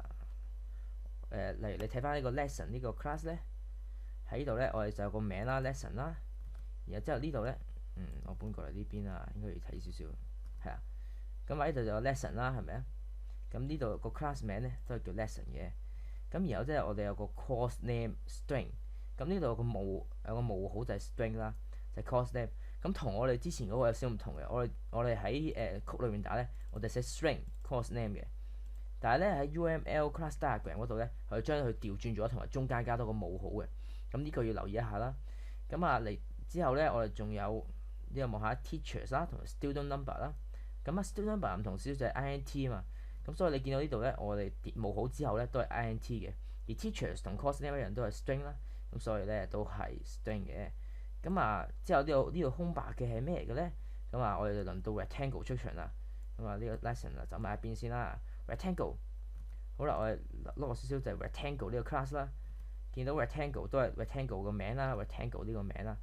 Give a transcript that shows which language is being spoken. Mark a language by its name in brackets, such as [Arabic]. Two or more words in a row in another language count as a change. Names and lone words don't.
[Cantonese] 例如你睇翻呢個 lesson 呢個 class 咧，喺呢度咧我哋就有個名啦 lesson 啦。然後之後呢度咧，我搬過嚟呢邊啊，應該要睇少少，係啦。喺呢度就有 lesson 啦，係咪啊？呢度個 class 名咧都係叫 lesson 嘅。然後即係我哋有個 [English] course name string。 [Cantonese] 呢度有個冒號就係 string 啦，就係 [English] course name。 [Cantonese] 同我哋之前嗰個有少少唔同嘅。我哋喺曲裏面打咧，我哋寫 [English] string course name [Cantonese] 嘅。但係咧喺 [English] UML class diagram [Cantonese] 嗰度咧，佢將佢調轉咗，同埋中間加多個冒號嘅。呢個要留意一下啦。嚟之後咧，我哋仲有呢個望下 teachers 啦，同埋 [English] student number [Cantonese] 啦。 [English] student number [Cantonese] 唔同少少就係 int 啊嘛。所以你見到呢度咧，我哋冒號之後咧都係 int 嘅。而 teachers 同 [English] course name [Cantonese] 一樣都係 string 啦。所以咧都係 string 嘅。之後呢度空白嘅係咩嚟嘅咧？我哋就輪到 rectangle 出場啦。呢個 lesson 就走埋一邊先啦。rectangle 好啦，我哋攞少少就係 rectangle 呢個 class 啦。見到 rectangle 都係 rectangle 個名啦 ，rectangle 呢個名啦。